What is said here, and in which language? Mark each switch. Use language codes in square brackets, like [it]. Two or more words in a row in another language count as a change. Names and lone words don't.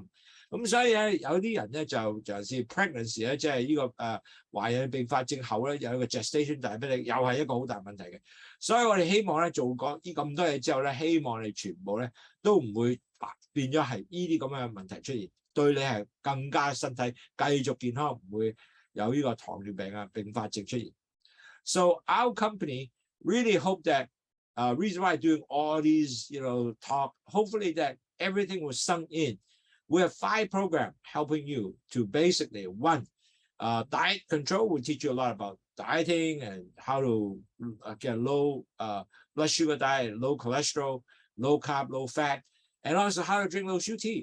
[yue] 咁所以咧，有啲人咧就是 pregnancy 咧，即係呢個懷孕併發症後咧，有一個 [en] gestation diabetic， [yue] 又係一個好大問題嘅。所以我哋希望咧做過呢咁多嘢之後咧，希望你全部咧都唔會變咗係呢啲咁嘅問題出現，對你係更加身體繼續健康，唔會有呢個糖尿病啊併發症出現。 [en] So our company really hope that reason why I'm doing all these, talk, hopefully that everything will sunk in. We have 5 programs helping you to basically, 1, diet control will teach you a lot about dieting and how to get low blood sugar diet, low cholesterol, low carb, low fat, and also how to drink Lowsutea.